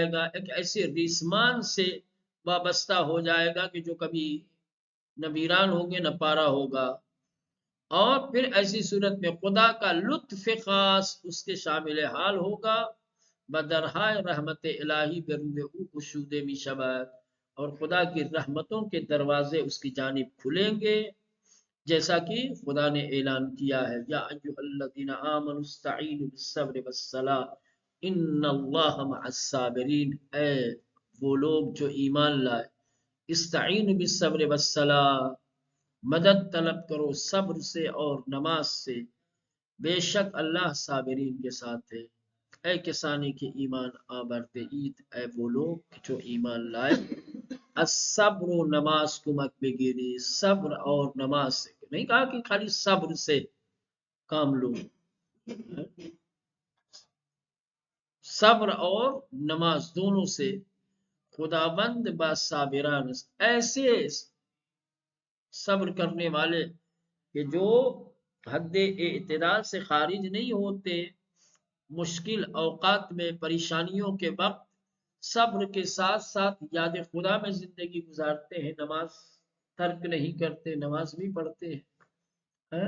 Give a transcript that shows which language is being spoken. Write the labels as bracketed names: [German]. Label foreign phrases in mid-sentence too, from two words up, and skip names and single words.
[Urdu] گا، ایک ایسے ریسمان سے وابستہ ہو جائے گا کہ جو کبھی نہ ویران ہوگے نہ پارا ہوگا، اور پھر ایسی صورت میں خدا کا لطف خاص اس کے شامل حال ہوگا، [Persian] بدرہائے رحمت الہی بروے او گشود می شود، [Urdu] اور خدا کی رحمتوں کے دروازے اس کی جانب کھلیں گے، جیسا کہ خدا نے اعلان کیا ہے، [Arabic] یا ایھا الذین آمنوا استعینوا بالصبر والصلاۃ ان اللہ مع الصابرین، [Urdu] اے وہ لوگ جو ایمان لائے، [Arabic] استعینوا بالصبر والصلاۃ، [Urdu] مدد طلب کرو صبر سے اور نماز سے، بے شک اللہ صابرین کے ساتھ ہے۔ [Persian] اے کسانی کے ایمان آورده اید، [Urdu] اے وہ لوگ جو ایمان لائے، [Persian] الصبر و نماز کمک بگیری، [Urdu] صبر اور نماز سے، نہیں کہا کہ خالی صبر سے کام لو، صبر اور نماز دونوں سے، [Persian] خداوند با صابران، [Urdu] ایسے صبر کرنے والے کہ جو حد اعتدال سے خارج نہیں ہوتے، مشکل اوقات میں پریشانیوں کے وقت صبر کے ساتھ ساتھ یاد خدا میں زندگی گزارتے ہیں، نماز ترک نہیں کرتے، نماز بھی پڑھتے ہیں۔